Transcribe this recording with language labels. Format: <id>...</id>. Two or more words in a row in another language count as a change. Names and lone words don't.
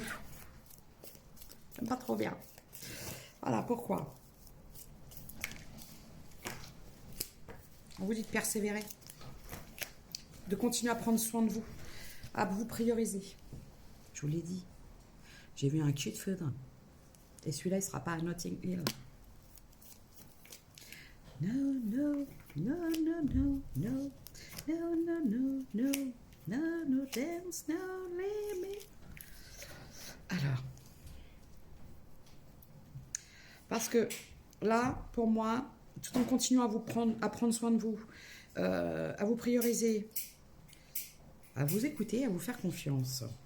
<fr>J'aime pas trop bien. Voilà, pourquoi? On vous dit de persévérer, de continuer à prendre soin de vous, à vous prioriser. Je vous l'ai dit, j'ai vu un cul de foudre. Et celui-là, il ne sera pas à Notting Hill.</fr> <en>No, no, no, no, no, no, no, no, no, no, no, no, dance, no limit.</en> <fr>Alors, parce que là, pour moi, tout en continuant à prendre soin de vous, à vous prioriser, à vous écouter, à vous faire confiance.</fr>